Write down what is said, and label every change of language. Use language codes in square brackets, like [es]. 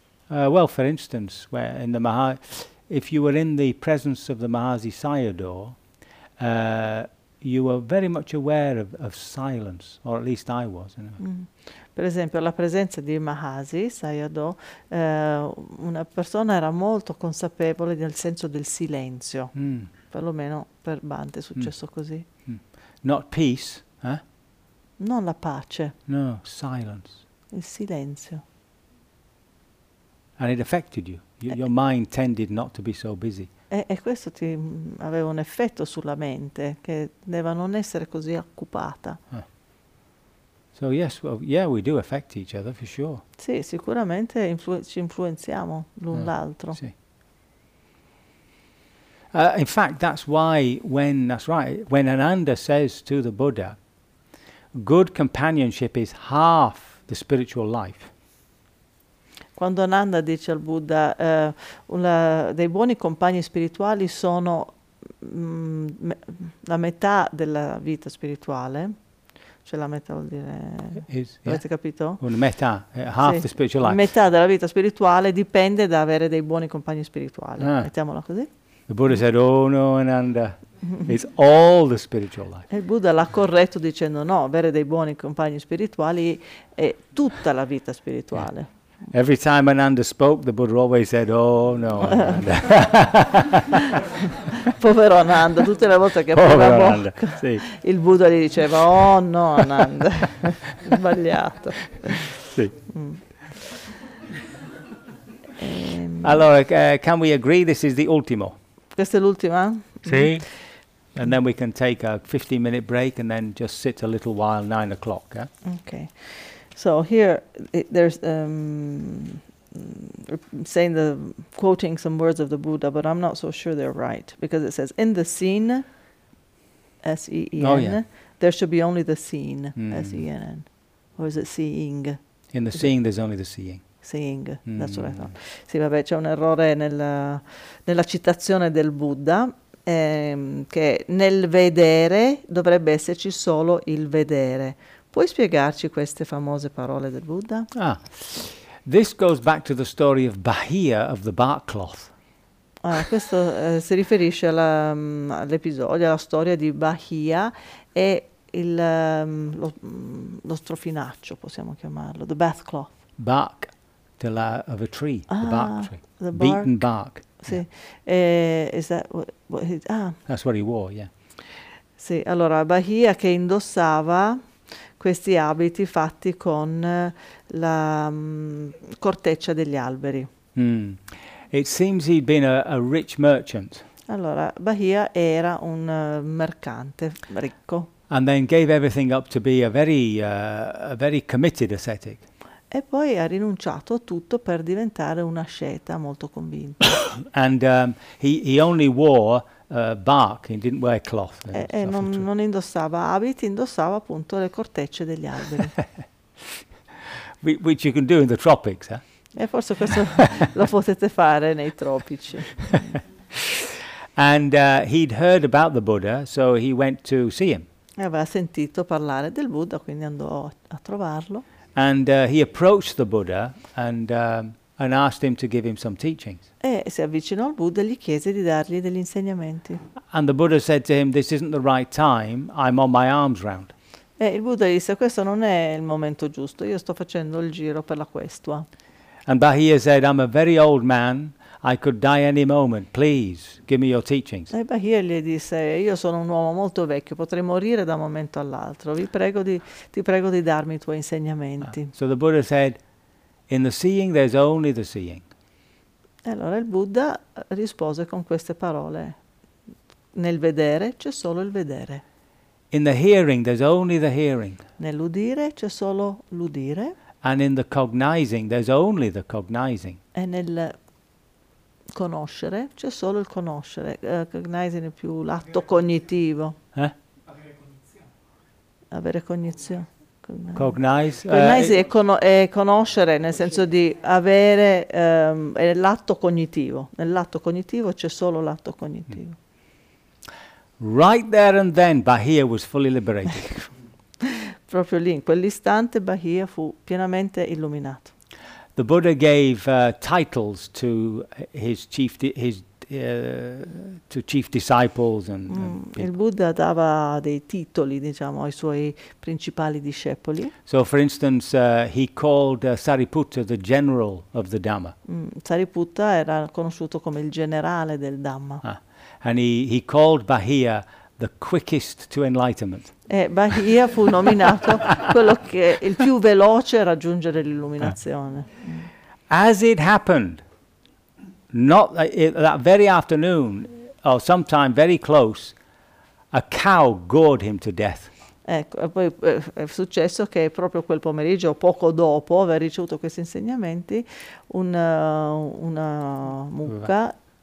[en] Well, for instance, where in the if you were in the presence of the Mahasi Sayadaw, you were very much aware of silence, or at least I was. Anyway. Mm. [it] Per esempio, la presenza di Mahasi Sayadaw, una persona era molto consapevole del senso del silenzio. Mm. Perlomeno per Bhante è successo così. [en] Mm. Not peace, eh? [it] Non la pace. [en] No, silence. [it] Il silenzio. [en] And it affected you. Your mind tended not to be so busy. [it] E questo ti aveva un effetto sulla mente che deve non essere così occupata. [en] So yes, well, yeah, we do affect each other for sure. [it] Sì, sicuramente ci influenziamo l'un l'altro. Sì. [en] In fact, that's why when Ananda says to the Buddha, good companionship is half the spiritual life. [it] Quando Ananda dice al Buddha, dei buoni compagni spirituali sono la metà della vita spirituale, cioè la metà vuol dire, avete capito? Una metà, [en] half the spiritual life. [it] Metà della vita spirituale dipende da avere dei buoni compagni spirituali, mettiamola così. [en] The Buddha said, oh no Ananda, it's all the spiritual life. [it] E il Buddha l'ha corretto dicendo no, avere dei buoni compagni spirituali è tutta la vita spirituale. [en] Yeah. Every time Ananda spoke, the Buddha always said, oh no, Ananda. [it] Povero Ananda, tutte le volte che apriva la bocca, sì. Il Buddha gli diceva, oh no, Ananda, sbagliato. Sì. [en] Allora, can we agree this is the ultimo? [it] Questa è l'ultima? Sì. [en] And then we can take a 15-minute break and then just sit a little while, 9 o'clock. Eh? Okay. So here, there's saying the quoting some words of the Buddha, but I'm not so sure they're right because it says in the scene, S-E-E-N, there should be only the scene, S-E-N-N, or is it seeing? In the seeing, there's only the seeing. Seeing, that's what I thought. [it] Sì, vabbè, c'è un errore nella citazione del Buddha che nel vedere dovrebbe esserci solo il vedere. Puoi spiegarci queste famose parole del Buddha? [en] Ah, this goes back to the story of Bahia of the bark cloth. [it] Ah, questo si riferisce all'episodio, alla storia di Bahia e lo strofinaccio, possiamo chiamarlo, [en] the bath cloth. Bark of a tree, the bark tree, beaten bark. [it] Sì, [en] yeah. Is that That's what he wore, yeah. [it] Sì, allora Bahia che indossava questi abiti fatti con la corteccia degli alberi. [en] Mm. It seems he'd been a rich merchant. [it] Allora, Bahia era un mercante ricco. [en] And then gave everything up to be a very committed ascetic. [it] E poi ha rinunciato a tutto per diventare un asceta molto convinto. [en] And he only wore bark, he didn't wear cloth. [it] E non indossava abiti, indossava appunto le cortecce degli alberi. [en] Which you can do in the tropics, eh? [it] E forse questo lo potete fare nei tropici. [en] And he'd heard about the Buddha, so he went to see him. [it] E aveva sentito parlare del Buddha, quindi andò a trovarlo. [en] And he approached the Buddha and asked him to give him some teachings. [it] E si avvicinò al Buddha e gli chiese di dargli degli insegnamenti. [en] And the Buddha said to him, "This isn't the right time. I'm on my arms round." [it] E il Buddha disse, "Questo non è il momento giusto. Io sto facendo il giro per la questua." [en] And Bahia said, "I'm a very old man. I could die any moment. Please give me your teachings." [it] E Bahia gli disse, "Io sono un uomo molto vecchio, potrei morire da un momento all'altro. Ti prego di darmi i tuoi insegnamenti." [en] So the Buddha said, "In the seeing there's only the seeing." [it] E allora il Buddha rispose con queste parole: "Nel vedere c'è solo il vedere." [en] "In the hearing there's only the hearing." [it] Nell'udire c'è solo l'udire. [en] "And in the cognizing there's only the cognizing." [it] E nel conoscere c'è solo il conoscere. Cognizing è più l'atto cognitivo. Avere cognizione. Cognize è conoscere, nel senso di avere è l'atto cognitivo. Nell'atto cognitivo c'è solo l'atto cognitivo. [en] Right there and then Bahia was fully liberated. [it] Proprio lì, in quell'istante, Bahia fu pienamente illuminato. [en] The Buddha gave titles to his chief to chief disciples and [it] il Buddha dava dei titoli, diciamo, ai suoi principali discepoli. [en] So for instance, he called Sariputta the general of the Dhamma. [it] Sariputta era conosciuto come il generale del Dhamma. [en] And he called Bahia the quickest to enlightenment. [it] E Bahia fu nominato quello che è il più veloce a raggiungere l'illuminazione. [en] As it happened, not that very afternoon, or sometime very close, a cow gored him to death. [it] Ecco, e poi è successo che proprio quel pomeriggio, poco dopo aver ricevuto questi insegnamenti, una mucca